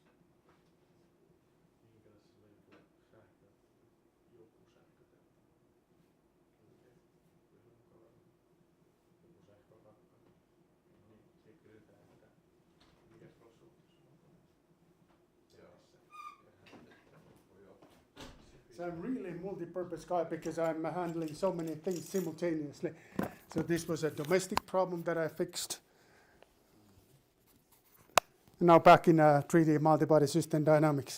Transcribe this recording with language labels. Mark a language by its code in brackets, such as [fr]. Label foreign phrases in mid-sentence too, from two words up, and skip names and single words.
[fi] Minkälaisessa löytyy sähkö, joku sähköteltta. Kyllä mukava. Joku sähkörakka. Niin, siitä kysytään, että mikä prossu on [en] So I'm really a multi-purpose guy because I'm handling so many things simultaneously. So this was a domestic problem that I fixed. Now back in 3D multibody system dynamics.